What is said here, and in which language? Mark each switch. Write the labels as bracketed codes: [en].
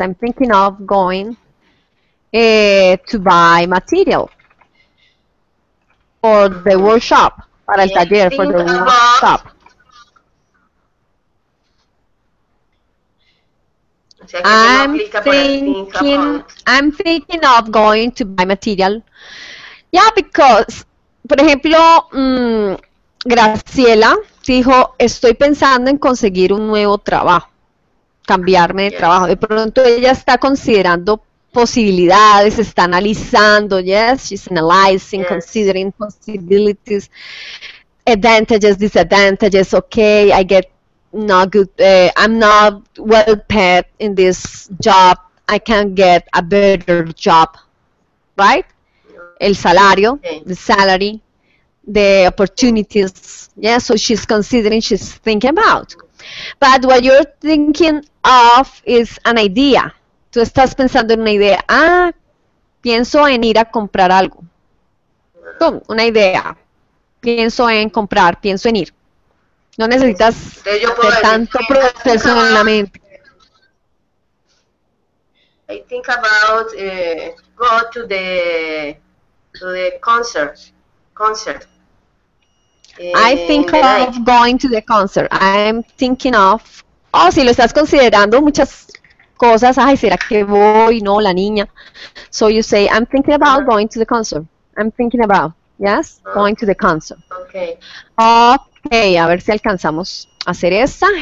[en] I'm thinking of going to buy material for the workshop, [es] para el taller, [en] for the workshop. [es] O sea que eso no aplica para [en] I'm thinking of going to buy material. Yeah, because, [es] por ejemplo, Graciela dijo, estoy pensando en conseguir un nuevo trabajo, cambiarme de trabajo. De pronto ella está considerando posibilidades, está analizando, [en] yes, she's analyzing, considering possibilities, advantages, disadvantages, okay, I get not good, I'm not well paid in this job, I can get a better job, right? [es] El salario, [en] the salary, the opportunities, yeah, so she's considering, she's thinking about. But what you're thinking of is an idea. [es] Tú estás pensando en una idea. Pienso en ir a comprar algo. ¡Pum! Una idea. Pienso en comprar, pienso en ir. No necesitas hacer tanto proceso en la mente. [en] I think about go to the concert. I think of going to the concert. I'm thinking of. [es] Oh, si lo estás considerando muchas cosas. Ay, ¿será que voy? No, la niña. [en] So you say, I'm thinking about going to the concert. I'm thinking about, yes, going to the concert. Okay. [es] Okay, a ver si alcanzamos a hacer esta.